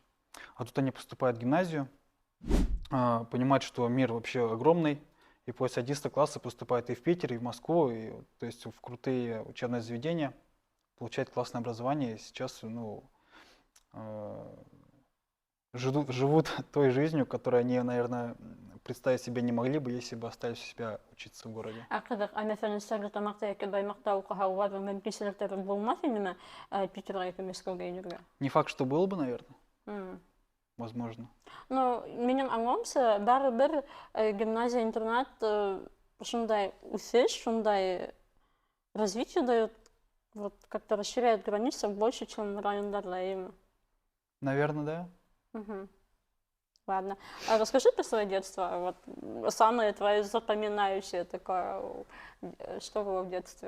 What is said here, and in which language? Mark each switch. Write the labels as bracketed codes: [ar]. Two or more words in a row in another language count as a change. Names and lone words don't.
[ru] А тут они поступают в гимназию, понимают, что мир вообще огромный, и после 11 класса поступают и в Питер, и в Москву, и, то есть в крутые учебные заведения, получают классное образование, и сейчас, ну, живут той жизнью, которую они, наверное, представить себе не могли бы, если бы остались у себя учиться в городе. [ba] Қызық, мәсәлән, Стәрлетамаҡта йәки Баймаҡта уҡыһа, уларҙың мөмкинселектәре булмаҫ инеме Питерға йәки Мәскәүгә инергә? [ru] Не факт, что было бы, наверное, М. возможно. Ну, [ba] минең аңлауымса, барыбер гимназия-интернат шундай үҫеш, шундай [ru] развитие дает, вот как-то расширяет границы больше, чем [ba] райондарда, әйеме? [ru] Наверное, да. Мгм. Ладно. Расскажи про свое детство. Вот самое твое запоминающее такое, что было в детстве?